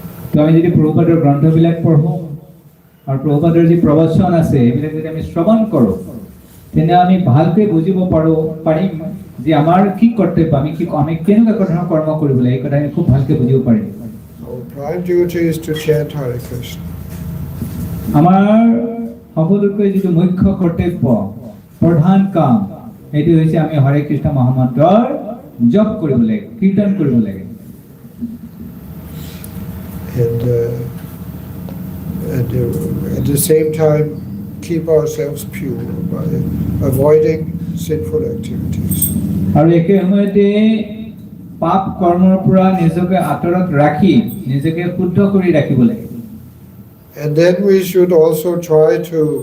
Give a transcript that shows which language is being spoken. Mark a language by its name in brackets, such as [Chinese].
[Assamese] তো আমি যদি প্ৰভুপাদৰ গ্ৰন্থবিলাক পঢ়োঁ আৰু প্ৰভুপাদৰ যি প্ৰবচন আছে এইবিলাক যদি আমি শ্ৰৱণ কৰোঁ, তেনে আমি ভালকৈ বুজিব পাৰিম যে আমাৰ কি কৰ্তব্য, আমি কেনেকুৱা ধৰণৰ কৰ্ম কৰিব লাগে, এই কথা আমি খুব ভালকৈ বুজিব পাৰিম। [English] Our prime duty is to chant Hare Krishna. [Assamese] আমাৰ সকলোতকৈ যিটো মুখ্য কৰ্তব্য, প্ৰধান কাম, এইটো হৈছে আমি হৰে কৃষ্ণ মহামন্ত্ৰৰ জপ কৰিব লাগে, কীৰ্তন কৰিব লাগে। [English] And at the same time keep ourselves pure by avoiding sinful activities. [Assamese] আৰু একে সময়তে পাপ কৰ্মৰ পৰা নিজকে আঁতৰত ৰাখি নিজকে শুদ্ধ কৰি ৰাখিব লাগে। [English] And then we should also try to